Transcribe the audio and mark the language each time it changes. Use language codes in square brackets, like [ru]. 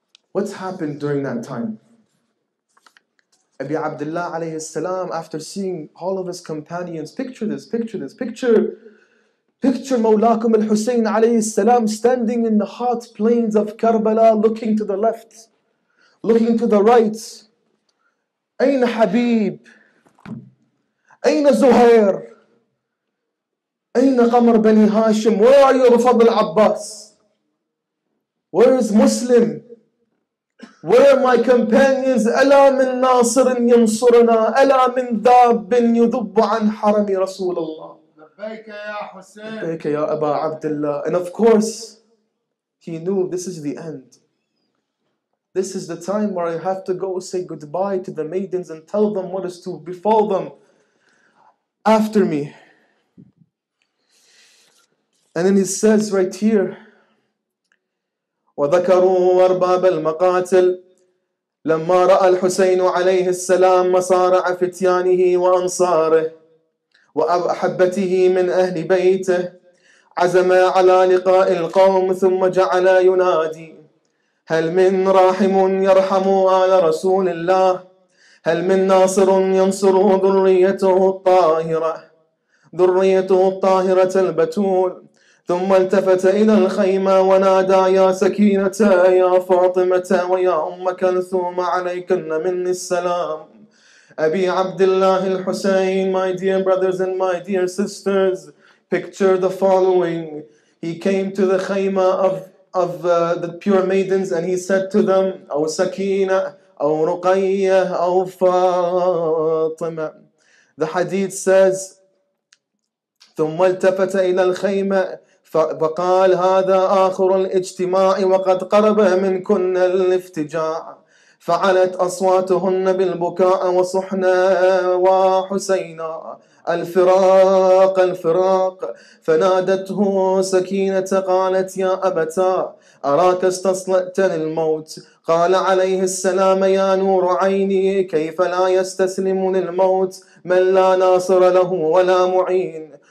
[en] What's happened during that time? Abi Abdullah alayhi salam, after seeing all of his companions, picture Mawlakum al-Hussein alayhi salam standing in the hot plains of Karbala, looking to the left, looking to the right. Ayn Habib? Ayn Zuhair? Ayn Qamar Bani Hashim? Where are you, Fadl Abbas? Where is Muslim? Where are my companions? [ar] ألا من ناصر ينصرنا ألا من ذاب يذب عن حرم رسول الله. لبيك يا حسين. لبيك يا أبا عبد الله. [en] And of course, he knew this is the end. This is the time where I have to go say goodbye to the maidens and tell them what is to befall them after me. And then he says right here, [ar] وذكروا أرباب المقاتل لما رأى الحسين عليه السلام مصارع فتيانه وأنصاره وأحبته من أهل بيته عزم على لقاء القوم ثم جعل ينادي هل من راحم يرحم آل رسول الله هل من ناصر ينصر ذريته الطاهرة البتول ثم التفت إلى الخيمة ونادى يا سكينة يا فاطمة ويا أم كلثوم عليكن مني السلام. [en] Abi Abdullah Al-Hussein, my dear brothers and my dear sisters, picture the following. He came to the khayma of the pure maidens and he said to them, أو سكينة أو رقية أو فاطمة. The hadith says, [ar] ثم التفت إلى الخيمة فقال هذا آخر الاجتماع وقد قرب منكن الافتجاع فعلت أصواتهن بالبكاء وصحنا وحسينا الفراق فنادته سكينة قالت يا أبتا أراك استصلأت للموت قال عليه السلام يا نور عيني كيف لا يستسلم للموت من لا ناصر له ولا معين